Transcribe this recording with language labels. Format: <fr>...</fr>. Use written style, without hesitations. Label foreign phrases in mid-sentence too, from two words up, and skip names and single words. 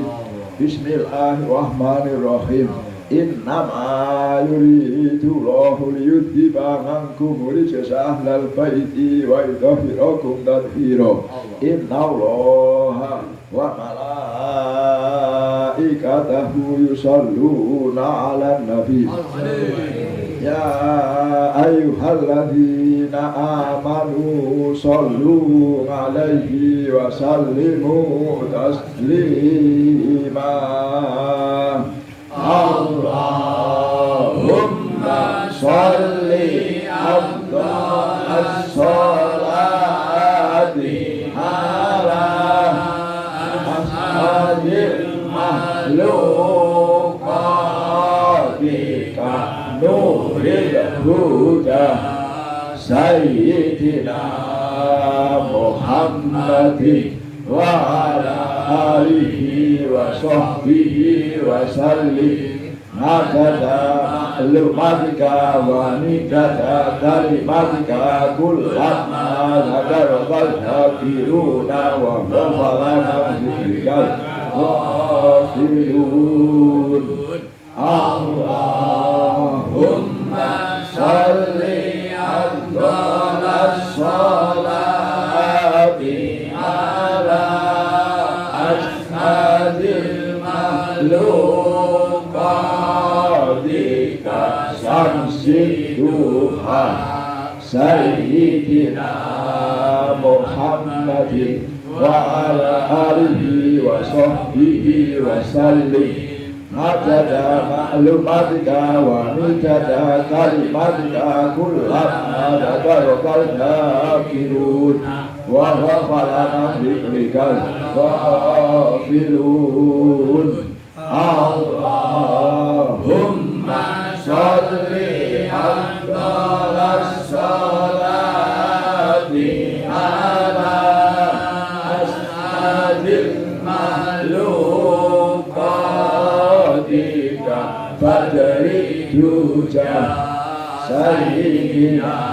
<ar>بسم الله الرحمن الرحيم إنما يريد الله ليذهب عنكم الرجس أهل البيت ويطهركم تطهيرا. إن الله وملائكته يصلون على النبي. يا أيها الذين آمنوا صلوا عليه وسلموا تسليما. اللهم صل أفضل الصلاة على أصحاب مخلوقاتك نور الهدى سيدنا محمد وعلى آله وصحبه وسلم عدد معلوماتك ونداد كلماتك كلما ذكرك الذاكرون وغفل عن ذكرك الغافلون. اللهم صل أفضل الصلاة على أسعد مخلوقاتك شمس الضحى سيدنا محمد وعلى آله وصحبه وسلم عدد معلوماتك ومداد كلماتك كلما ذكرك الذاكرون وغفل عن ذكرك الغافلون. اللهم صل أفضل الصلاة على أسعد مخلوقاتك بدر الدجى سيدنا</ar>